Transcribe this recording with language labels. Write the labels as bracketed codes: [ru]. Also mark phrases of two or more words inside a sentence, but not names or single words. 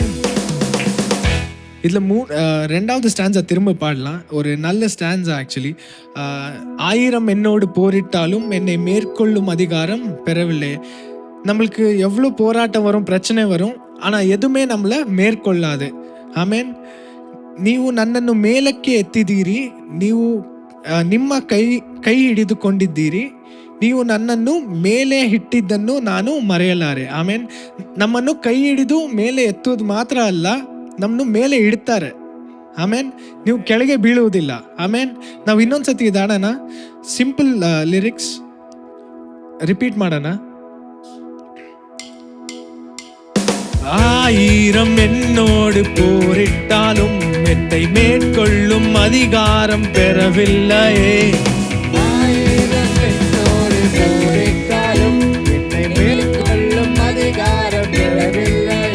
[ta] இதுல ரெண்டாவது ஸ்டான்ஸா திரும்ப பாடலாம். ஒரு நல்ல [en] stanza actually. [ta] 1000 என்னோடு போரிட்டாலும் என்னை மேற்கொள்ளும் அதிகாரம் பெறவில்லை. நம்மளுக்கு எவ்வளோ போராட்டம் வரும், பிரச்சனை வரும், ஆனா எதுவுமே நம்மளை மேற்கொள்ளாது. [kn] ಆಮೇನ್. ನೀವು ನನ್ನನ್ನು ಮೇಲಕ್ಕೆ ಎತ್ತಿದ್ದೀರಿ, ನೀವು ನಿಮ್ಮ ಕೈ ಹಿಡಿದುಕೊಂಡಿದ್ದೀರಿ, ನೀವು ನನ್ನನ್ನು ಮೇಲೆ ಇಟ್ಟಿದ್ದನ್ನು ನಾನು ಮರೆಯಲಾರೆ. ಆಮೇನ್. ನಮ್ಮನ್ನು ಕೈ ಹಿಡಿದು ಮೇಲೆ ಎತ್ತುವುದು ಮಾತ್ರ ಅಲ್ಲ, ನಮ್ಮನ್ನು ಮೇಲೆ ಇಡ್ತಾರೆ. ಆಮೇನ್. ನೀವು ಕೆಳಗೆ ಬೀಳುವುದಿಲ್ಲ. ಆಮೇನ್. ನಾವು ಇನ್ನೊಂದ್ಸತಿ ಇದಾಡೋಣ. [en] simple lyrics repeat [kn] ಮಾಡೋಣ. [ta] 1000 என்னோடு போரிட்டாலும் என்னை மேற்கொள்ளும் அதிகாரம் பெறவில்லையே. 1000 என்னோடு போரிட்டாலும் என்னை மேற்கொள்ளும் அதிகாரம் பெறவில்லையே.